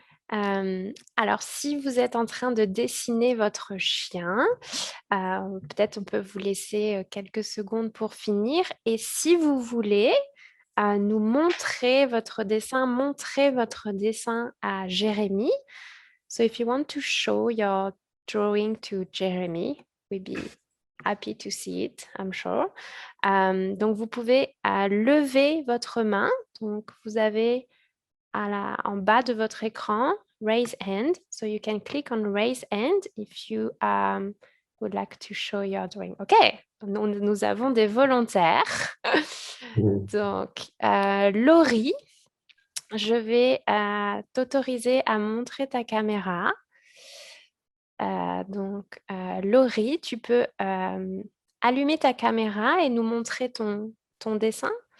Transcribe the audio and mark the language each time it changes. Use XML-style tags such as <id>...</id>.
<fr>Alors, si vous êtes en train de dessiner votre chien, peut-être on peut vous laisser quelques secondes pour finir. Et si vous voulez nous montrer votre dessin, montrez votre dessin à Jérémy.</fr> <en>So if you want to show your drawing to Jeremy, we'd be happy to see it, I'm sure.</en> <fr>Donc, vous pouvez lever votre main. Donc, vous avez en bas de votre écran,</fr> <en>raise hand. So you can click on raise hand if you would like to show your drawing.</en> <fr>OK, nous avons des volontaires. Donc, Laurie, je vais t'autoriser à montrer ta caméra. Donc, Laurie, tu peux allumer ta caméra et nous montrer ton dessin.</fr>